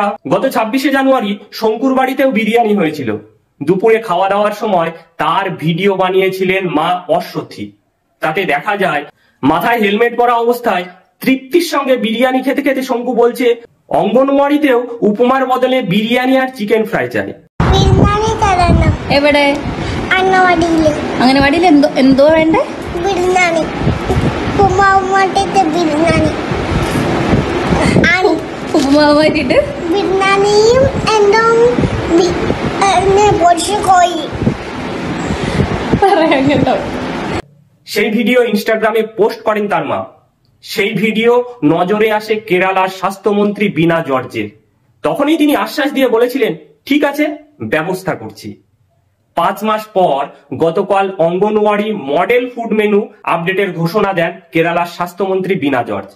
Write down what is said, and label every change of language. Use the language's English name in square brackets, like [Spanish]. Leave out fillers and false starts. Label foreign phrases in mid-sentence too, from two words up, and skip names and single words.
[Bangla] গত 26শে জানুয়ারি শঙ্কুর বাড়িতেও বিরিয়ানি হয়েছিল। দুপুরে খাওয়া দাওয়ার সময় তার ভিডিও বানিয়েছিলেন মা অশ্বথী। তাতে দেখা যায় মাথায় হেলমেট পরা অবস্থায় তৃপ্তির সঙ্গে বিরিয়ানি খেতে খেতে শঙ্কু বলছে অঙ্গনওয়াড়িতেও উপমার বদলে বিরিয়ানি আর চিকেন ফ্রাই চাই। [Malayalam] എവിടെ? അംഗനവാടിയിൽ എന്തോ വേണ്ടേ? ബിരിയാണി, ഉപ്പുമാവ് മാറ്റിട്ട് ബിരിയാണി, ഉപ്പുമാവ് മാറ്റിട്ട് ബിരിയാണിയും എന്തോ കോഴി പറയാൻ കേട്ടോ। [Bangla] সেই ভিডিও ইনস্টাগ্রামে পোস্ট করেন তার মা। সেই ভিডিও নজরে আসে কেরালার স্বাস্থ্যমন্ত্রী বীণা জর্জের। তখনই তিনি আশ্বাস দিয়ে বলেছিলেন, ঠিক আছে, ব্যবস্থা করছি। 5 মাস পর গতকাল অঙ্গনওয়াড়ি মডেল ফুড মেনু আপডেটের ঘোষণা দেন কেরালার স্বাস্থ্যমন্ত্রী বীণা জর্জ।